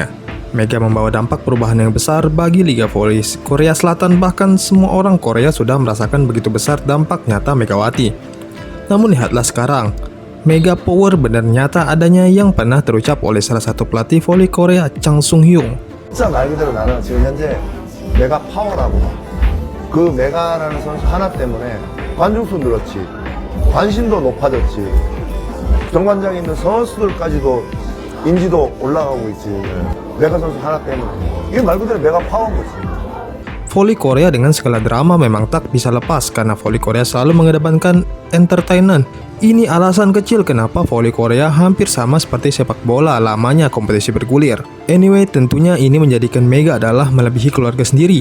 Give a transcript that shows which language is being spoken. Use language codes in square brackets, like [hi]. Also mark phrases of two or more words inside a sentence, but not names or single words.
[id] Mega membawa dampak perubahan yang besar bagi Liga Voli Korea Selatan, bahkan semua orang Korea sudah merasakan begitu besar dampak nyata Megawati. Namun lihatlah sekarang, Mega Power benar nyata adanya yang pernah terucap oleh salah satu pelatih voli Korea, Kang Sung Hyung. [ko] 진짜 말 그대로 나는 지금 현재 메가 파워라고 봐. 그 메가라는 선수 하나 때문에 관중수 늘었지, 관심도 높아졌지, 경관장에 있는 선수들까지도 인지도 올라가고 있지. 메가 선수 하나 때문에. 이게 말 그대로 메가 파워인 거지. [id] Voli Korea dengan segala drama memang tak bisa lepas karena voli Korea selalu mengedepankan entertainment. Ini alasan kecil kenapa voli Korea hampir sama seperti sepak bola, lamanya kompetisi bergulir. Anyway, tentunya ini menjadikan Mega adalah melebihi keluarga sendiri.